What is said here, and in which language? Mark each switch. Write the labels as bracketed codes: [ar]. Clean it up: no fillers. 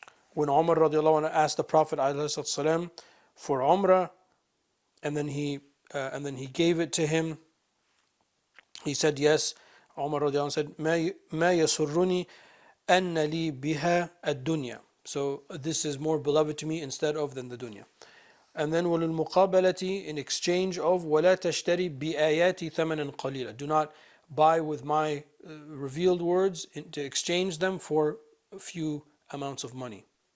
[en] When Umar radiallahu anhu asked the Prophet ﷺ for Umrah, and then he gave it to him, he said, yes, Umar radiallahu anhu said, [ar] ما يسرني أن لي بها الدنيا. [en] So this is more beloved to me instead of than the dunya. And then [ar] وللمقابلة, [en] in exchange of [ar] ولا تشتري بآياتي ثمنا قليلا. [en] Do not buy with my revealed words to exchange them for a few amounts of money.